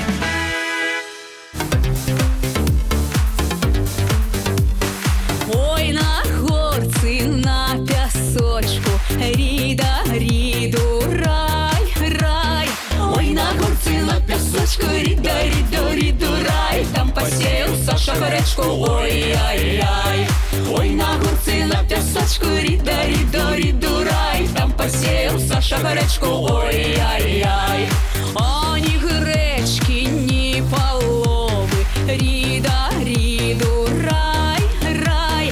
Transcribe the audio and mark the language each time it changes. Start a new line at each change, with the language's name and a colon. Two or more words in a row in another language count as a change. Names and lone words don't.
Belarusian: Ой, на горцы, на пясочку, ріда, ріду, рай, рай. Ой, на горцы, на пясочку, ріда, ріду, ріду, рай.
Russian: Там посеял Саша гречку, ой-ай-яй.
Belarusian: Ой, на горцы, на пясочку, ріда, ріду, ріду, рай.
Russian: Там посеял Саша гречку, ой-ай-яй.
Belarusian: А ні гречки, ні полови, ріда, ріду, рай, рай.